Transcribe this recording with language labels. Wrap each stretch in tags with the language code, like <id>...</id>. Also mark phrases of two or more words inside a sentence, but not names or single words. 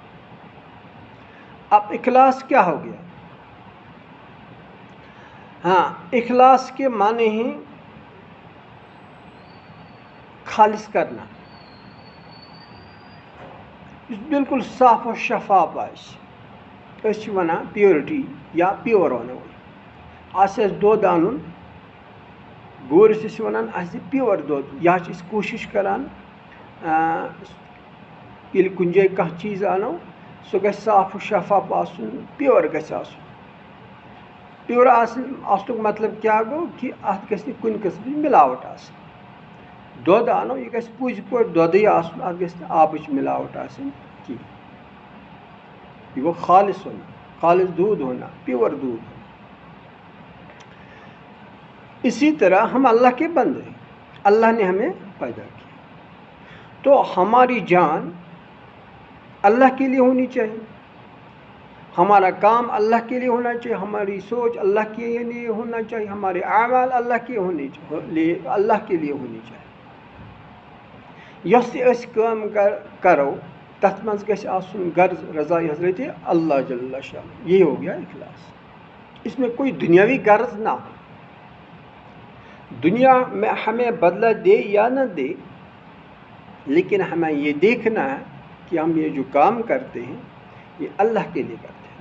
<ur>اب اخلاص کیا ہو گیا؟ اخلاص کے معنی ہیں خالص کرنا، بالکل صاف و شفاف</ur> <ks>اس ونان پیورٹی یا پیور ونو دود ان گورس ونان پیور دود، یا کوشش کران یل کن جائے کھانا چیز انو سہ گژھِ صاف و شفاف آسن، پیور گژھِ آسن۔ پیور آسنُک مطلب کیا گو کہ اتھ گژھِ نہٕ کُنہِ قٕسمٕچ ملاوٹ آسٕنۍ۔ دۄد انو یہ گژھِ پوٗزِ پٲٹھۍ دۄدٕے آسُن، اتھ گژھِ نہٕ آبٕچ ملاوٹ آسٕنۍ کینٛہہ۔</ks> <ur>یہ گو خالص ہونا، خالص دودھ ہونا، پیور دودھ ہونا۔ اسی طرح ہم اللہ کے بندے ہیں، اللہ نے ہمیں پیدا کیا تو ہماری جان اللہ کے لیے ہونی چاہیے، ہمارا کام اللہ کے لیے ہونا چاہیے، ہماری سوچ اللہ کے لیے ہونا چاہیے، ہمارے اعمال اللہ کے ہونی چاہیے۔</ur> <ks>یس تہِ أسۍ کٲم کرو تتھ منٛز گژھِ آسُن غرض رضائے حضرت اللہ جل شانہ۔</ks> <ur>یہ ہو گیا اخلاص۔ اس میں کوئی دنیاوی غرض نہ ہو، دنیا میں ہمیں بدلہ دے یا نہ دے، لیکن ہمیں یہ دیکھنا ہے کہ ہم یہ جو کام کرتے ہیں یہ اللہ کے لیے کرتے ہیں۔</ur>